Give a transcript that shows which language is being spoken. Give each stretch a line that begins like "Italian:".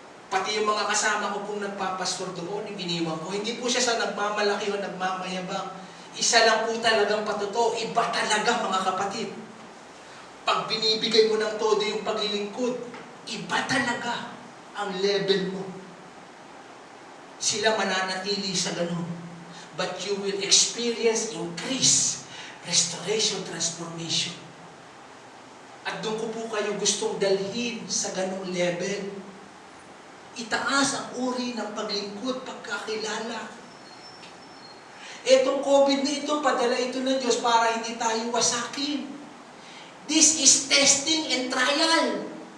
Filipino: Pati yung mga kasama ko pong nagpapastor doon, yung iniwan ko, hindi po siya sa nagmamalaki o nagmamayabang. Isa lang po talagang patotoo, iba talaga mga kapatid. Pag binibigay mo ng todo yung paglilingkod, iba talaga ang level mo. Sila mananatili sa ganun.
English: But you will experience increase, restoration, transformation.
Filipino: At doon ko po kayo gustong dalhin sa ganung level. Itaas ang uri ng paglingkod, pagkakilala. Etong COVID na ito, padala ito ng Diyos para hindi tayo wasakin.
English: This is testing and trial.